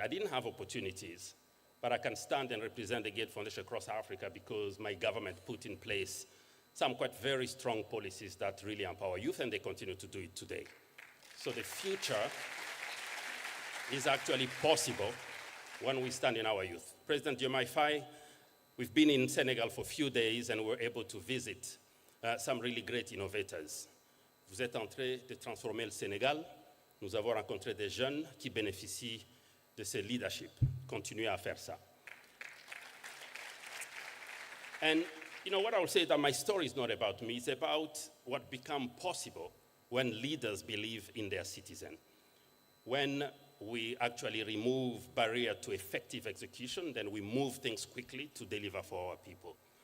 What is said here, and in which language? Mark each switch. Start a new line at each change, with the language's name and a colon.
English: I didn't have opportunities, but I can stand and represent the Gates Foundation across Africa because my government put in place some quite very strong policies that really empower youth, and they continue to do it today. So the future is actually possible when we stand in our youth. President Diomaye Faye, we've been in Senegal for a few days and we're able to visit some really great innovators.
French: Vous êtes en train de transformer le Sénégal. Nous avons rencontré des jeunes qui bénéficient de ce leadership. Continuez à faire ça.
English: And you know what I will say is that my story is not about me, it's about what becomes possible when leaders believe in their citizens. When we actually remove barrier to effective execution, then we move things quickly to deliver for our people.